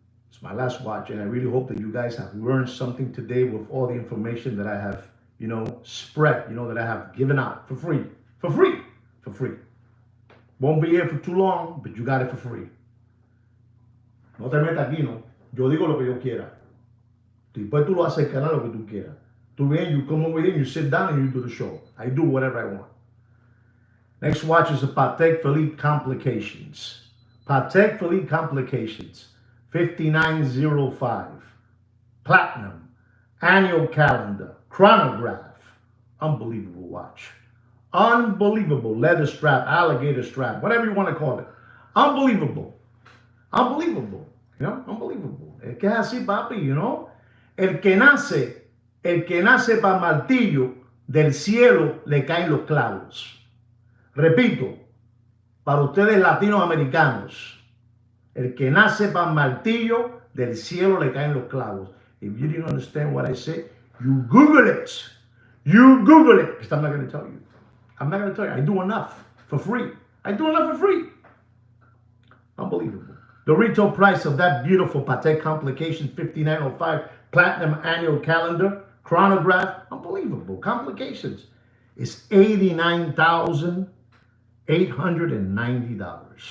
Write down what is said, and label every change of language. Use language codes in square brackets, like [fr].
[en] It's my last watch, and I really hope that you guys have learned something today with all the information that I have, you know, spread, you know, that I have given out for free. For free. For free. Won't be here for too long, but you got it for free. [es] No te metas aquí, no. Yo digo lo que yo quiera. Después tú lo haces el canal lo que tú quieras. Tú vienes, [en] you come over here, you sit down, and you do the show. I do whatever I want. Next watch is a Patek Philippe Complications. Patek Philippe Complications, 5905. Platinum, annual calendar, chronograph. Unbelievable watch. Unbelievable. Leather strap, alligator strap, whatever you want to call it. Unbelievable. Unbelievable. You know, unbelievable. [es] Es que es así, papi, [en] you know. [es] El que nace para martillo, del cielo le caen los clavos. Repito, para ustedes latinoamericanos, el que nace para martillo, del cielo le caen los clavos. [en] If you didn't understand what I said, you Google it. You Google it. Because I'm not going to tell you. I'm not going to tell you. I do enough for free. I do enough for free. Unbelievable. The retail price of that beautiful Patek Complications 5905 Platinum Annual Calendar Chronograph, unbelievable, Complications, is $89,890.